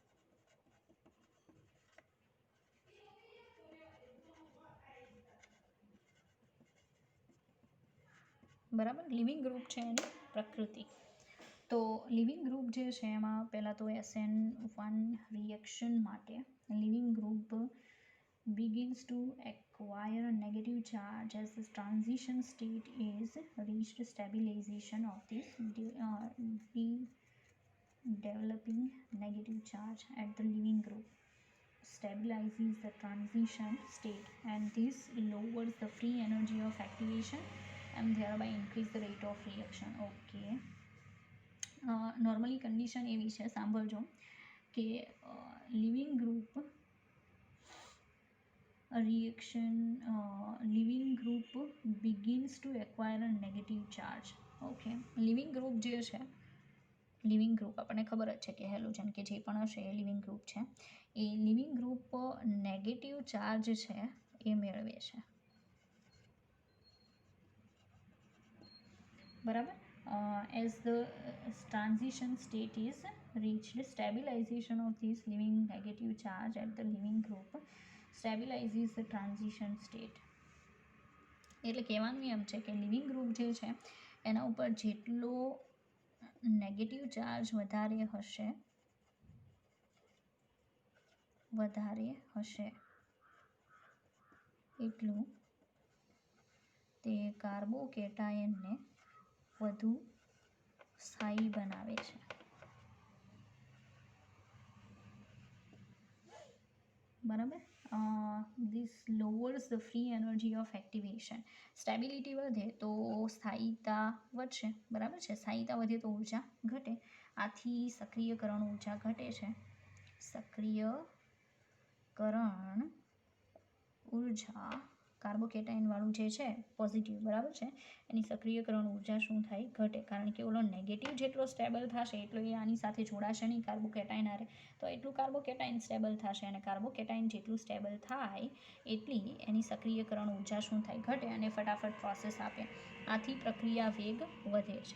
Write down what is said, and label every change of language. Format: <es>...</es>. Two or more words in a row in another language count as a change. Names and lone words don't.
<gu>બરાબર,</gu> <en>leaving group</en> <gu>છે એની પ્રકૃતિ. તો</gu> <en>leaving group</en> <gu>જે છે એમાં પહેલાં તો SN1 રિએક્શન માટે</gu> <en>લિવિંગ ગ્રુપ begins to acquire a negative charge as the transition state is reached. Stabilization of this developing negative charge at the leaving group stabilizes the transition state, and this lowers the free energy of activation and thereby increase the rate of reaction. Okay,</en> <gu>નોર્મલી કન્ડિશન એવી છે, સાંભળજો, કે લિવિંગ ગ્રુપ</gu> <en>reaction living group begins to acquire a negative charge.</en> <gu>ઓકે,</gu> <en>leaving group</en> <gu>જે છે,</gu> <en>leaving group</en> <gu>આપણને ખબર જ છે કે હેલોજન કે જે પણ હશે એ</gu> <en>leaving group</en> <gu>છે. એ</gu> <en>leaving group negative charge</en> <gu>છે એ મેળવે છે, બરાબર.</gu> <en>As the transition state is reached, stabilization of this living negative charge at the living group stabilizes the transition state.</en> <gu>એટલે કહેવાનું એમ છે કે</gu> <en>leaving group</en> <gu>જે છે એના ઉપર જેટલો</gu> <en>negative charge</en> <gu>વધારે હશે એટલું તે કાર્બોકેટાયનને વધુ સ્થાયી બનાવે છે, બરાબર.</gu> <en>This lowers the free energy of activation.</en> <gu>સ્ટેબિલિટી વધે તો સ્થાયીતા વધશે, બરાબર છે. સ્થાયીતા વધે તો ઉર્જા ઘટે, આથી સક્રિયકરણ ઉર્જા ઘટે છે. સક્રિયકરણ ઉર્જા કાર્બોકેટાઇનવાળું જે છે પોઝિટિવ, બરાબર છે, એની સક્રિયકરણ ઉર્જા શું થાય, ઘટે, કારણ કે ઓલો નેગેટિવ જેટલો સ્ટેબલ થશે એટલો એ આની સાથે જોડાશે નહીં કાર્બોકેટાઇન હારે, તો એટલું કાર્બોકેટાઇન સ્ટેબલ થશે, અને કાર્બોકેટાઇન જેટલું સ્ટેબલ થાય એટલી એની સક્રિયકરણ ઉર્જા શું થાય, ઘટે, અને ફટાફટ પ્રોસેસ આપે, આથી પ્રક્રિયા વેગ વધે છે.</gu>